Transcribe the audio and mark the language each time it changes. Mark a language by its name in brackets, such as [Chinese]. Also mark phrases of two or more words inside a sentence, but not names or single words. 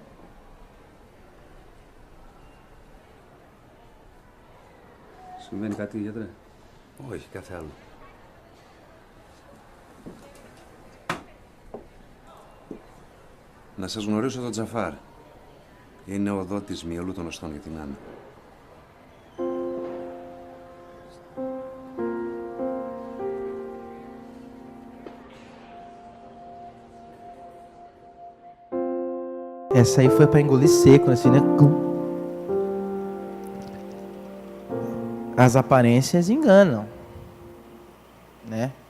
[Greek] Συμβαίνει κάτι, γιατρέ? Όχι, κάθε άλλο. Να σας γνωρίσω τον Τζαφάρ. Είναι ο δότης μυελού των οστών για την Άννα. [Portuguese] Essa aí foi pra engolir seco, assim, né? As aparências enganam, né?